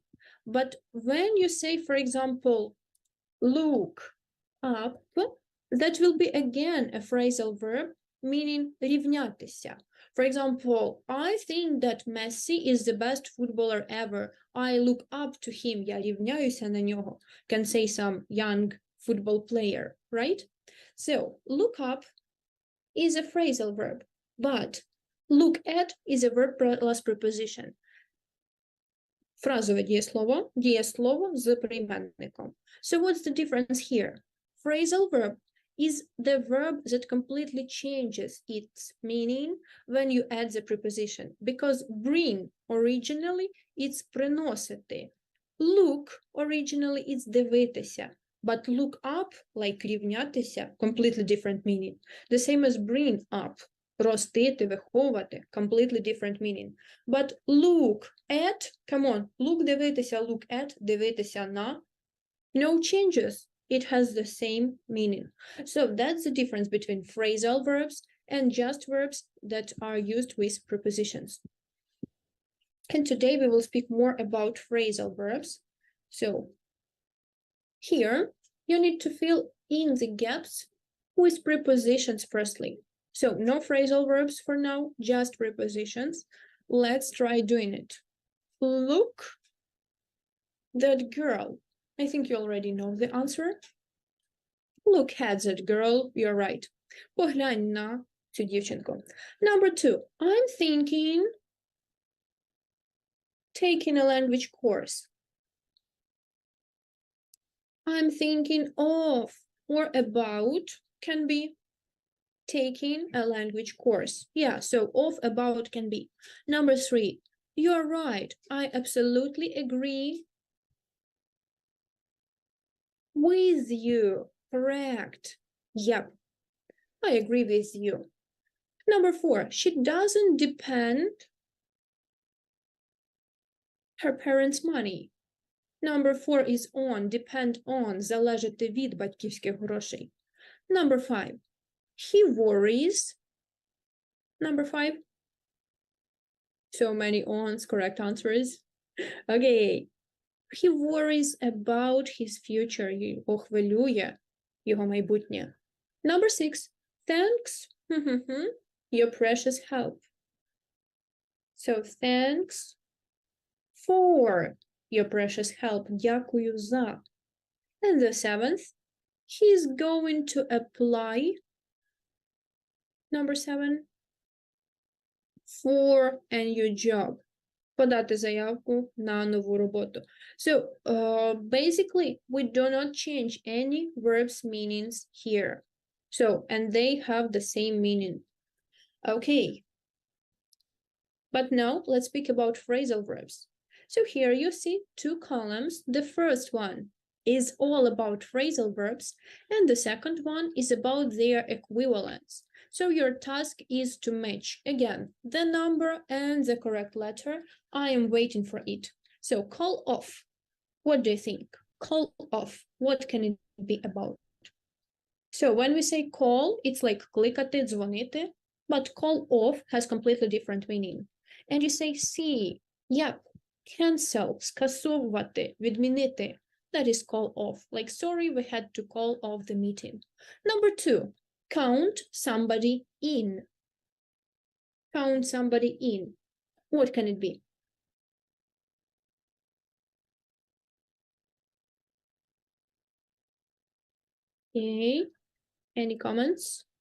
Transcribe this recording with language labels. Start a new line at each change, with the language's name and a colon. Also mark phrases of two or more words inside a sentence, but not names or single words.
English: But when you say, for example, look up, that will be again a phrasal verb meaning рівнятися. For example, I think that Messi is the best footballer ever. I look up to him.
Ukrainian: Я рівняюся на нього.
English: Can say some young football player, right? So, look up is a phrasal verb, but look at is a verb plus preposition.
Ukrainian: Фразове дієслово з прийменником.
English: So what's the difference here? Phrasal verb is the verb that completely changes its meaning when you add the preposition, because bring originally it's приносити. Look originally it's дивитися. But look up, like рівнятися, completely different meaning. The same as bring up,
Ukrainian: ростити, виховувати,
English: completely different meaning. But look at, come on, look дивитися, look at,
Ukrainian: дивитися на,
English: no changes. It has the same meaning. So that's the difference between phrasal verbs and just verbs that are used with prepositions. And today we will speak more about phrasal verbs. So here you need to fill in the gaps with prepositions firstly. So no phrasal verbs for now, just prepositions. Let's try doing it. Look, that girl. I think you already know the answer. Look at that girl, you're right.
Ukrainian: Поглянь на цю дівчинку.
English: Number 2, I'm thinking taking a language course. I'm thinking of or about can be taking a language course. Yeah, so of, about can be. Number 3, you're right. I absolutely agree with you. Correct. Yep, I agree with you. Number 4, she doesn't depend her parents' money. Number 4 is on, depend on,
Ukrainian: залежати від батьківських грошей.
English: Number 5, he worries. Number 5, so many ons, correct answers. Okay, he worries about his future,
Ukrainian: його хвилює його майбутнє.
English: Number 6, thanks, your precious help. So thanks for your precious help.
Ukrainian: Дякую за.
English: And the 7th, he's going to apply. Number 7, for a new job.
Ukrainian: Подати заявку на нову роботу.
English: So basically, we do not change any verbs meanings here. So, and they have the same meaning. Okay. But now let's speak about phrasal verbs. So here you see 2 columns. The first one is all about phrasal verbs, and the second one is about their equivalents. So your task is to match, again, the number and the correct letter. I am waiting for it. So call off. What do you think? Call off. What can it be about? So when we say call, it's like
Ukrainian: кликати, дзвонити,
English: but call off has completely different meaning. And you say see, yep, cancel,
Ukrainian: скасовувати, відмінити.
English: That is call off. Like, sorry, we had to call off the meeting. Number 2, count somebody in. Count somebody in. What can it be? Okay, any comments?